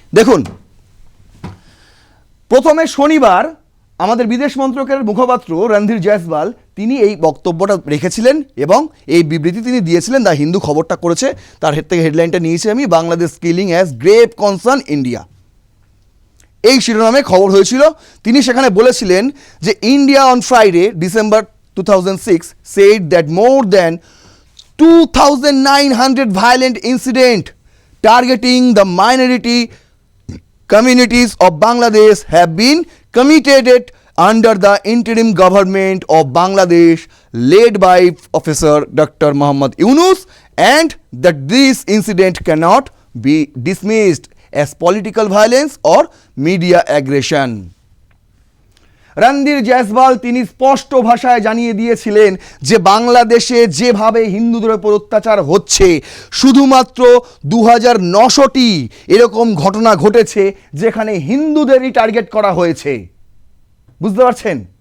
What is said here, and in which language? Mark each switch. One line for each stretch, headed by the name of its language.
Bangla: দেখুন, প্রথমে শনিবার আমাদের বিদেশ মন্ত্রকের মুখপাত্র রণধীর জয়সওয়াল তিনি এই বক্তব্যটা রেখেছিলেন এবং এই বিবৃতি তিনি দিয়েছিলেন। দ্য হিন্দু খবরটা করেছে, তার হেড থেকে হেডলাইনটা নিয়েছি আমি,
English: Bangladesh killing as grave concern India,
Bangla: এই শিরোনামে খবর হয়েছিল। তিনি সেখানে বলেছিলেন যে
English: India on Friday December 2006 said that more than 2,900 violent incidents targeting the minority communities of Bangladesh have been committed under the interim government of Bangladesh led by Officer Dr. Mohammad Yunus, and that this incident cannot be dismissed as political violence or media aggression.
Bangla: Randhir Jaiswal তিনি স্পষ্ট ভাষায় জানিয়ে দিয়েছিলেন যে বাংলাদেশে যেভাবে হিন্দুদের উপর অত্যাচার হচ্ছে, শুধুমাত্র 2900টি এরকম ঘটনা ঘটেছে যেখানে হিন্দুদেরই টার্গেট করা হয়েছে। বুঝতে পারছেন?